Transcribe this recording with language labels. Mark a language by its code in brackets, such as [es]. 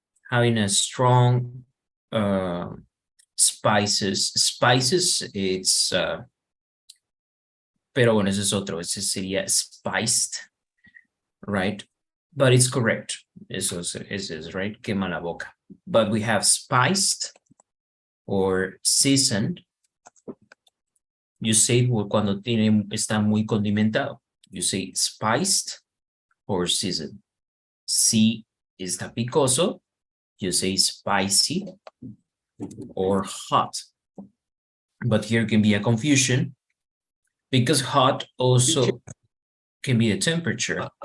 [en] Having a strong spices, it's [es] pero bueno, ese es otro, ese sería [en] spiced, right? But it's correct. [es] Eso es right, quema la boca. [en] But we have spiced or seasoned. You say [es] cuando está muy condimentado. [en] You say spiced or seasoned. [es] Si está picoso, [en] you say spicy or hot. But here can be a confusion because hot also can be a temperature.